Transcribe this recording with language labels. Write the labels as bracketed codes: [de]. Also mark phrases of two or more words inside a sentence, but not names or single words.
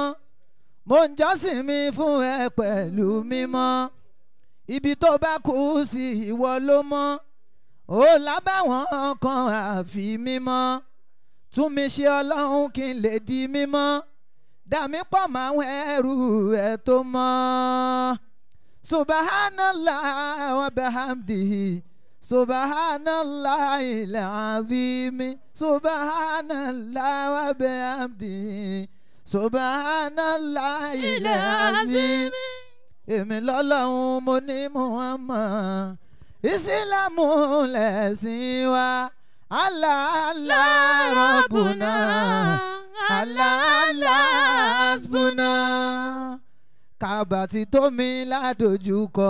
[yo] Mo ń jọ́sìn mi fún ẹ pẹ̀lú mímọ́. Ibi tó bá kú sí ìwọ ló mọ̀. Ó lábàwọ́n kan àfi mímọ́. Tún mi ṣe Ọlọ́run kí n lè di mímọ́. Dà mí pọ̀ mọ́ àwọn ẹrú ẹ̀ tó mọ́. [ar] سبحان الله وبحمده. سبحان الله العظيم. سبحان الله وبحمده. سبحان الله العظيم. [yo] Èmi lọ́lọ́run mo ní Muhammad. Ìsìlámù lẹ̀sìn wa. [ar] الله الله ربنا. الله الله حسبنا. [yo] Kàbà ti tó mi ládojúkọ.